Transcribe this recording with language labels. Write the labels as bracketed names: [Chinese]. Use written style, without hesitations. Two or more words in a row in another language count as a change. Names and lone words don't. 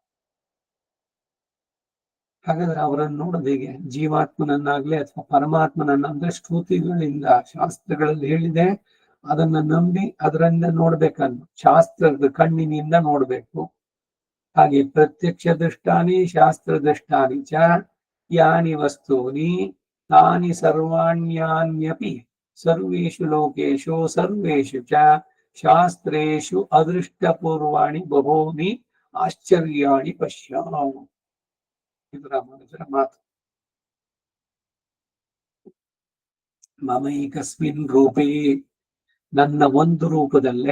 [Kannada] ಹಾಗಾದ್ರೆ ಅವರನ್ನು ನೋಡೋದು ಹೇಗೆ? ಜೀವಾತ್ಮನನ್ನಾಗ್ಲಿ ಅಥವಾ ಪರಮಾತ್ಮನನ್ನ ಅಂದ್ರೆ ಶ್ರುತಿಗಳಿಂದ, ಶಾಸ್ತ್ರಗಳಲ್ಲಿ ಹೇಳಿದೆ ಅದನ್ನ ನಂಬಿ ಅದರಿಂದ ನೋಡ್ಬೇಕನ್ನು ಶಾಸ್ತ್ರದ ಕಣ್ಣಿನಿಂದ ನೋಡ್ಬೇಕು. [Sanskrit] ಹಾಗೆ ಪ್ರತ್ಯಕ್ಷ ದೃಷ್ಟಾನಿ ಶಾಸ್ತ್ರ ದೃಷ್ಟಾನಿ ಚ ಯಾನಿ ವಸ್ತೂನಿ ತಾನಿ ಸರ್ವಾಣ್ಯಾನ್ಯಪಿ ಸರ್ವೇಷು ಲೋಕೇಶು ಸರ್ವೇಷು ಚ ಶಾಸ್ತ್ರೇಷು ಅದೃಷ್ಟಪೂರ್ವಾಣಿ ಬಹೂನಿ ಆಶ್ಚರ್ಯಾಣಿ ಪಶ್ಯ. [Kannada] ಇದು ರಾಮಾನುಜರ ಮಾತು. [Sanskrit] ಮಮೈಕಸ್ಮಿನ್ ರೂಪೇ, [Kannada] ನನ್ನ ಒಂದು ರೂಪದಲ್ಲೇ.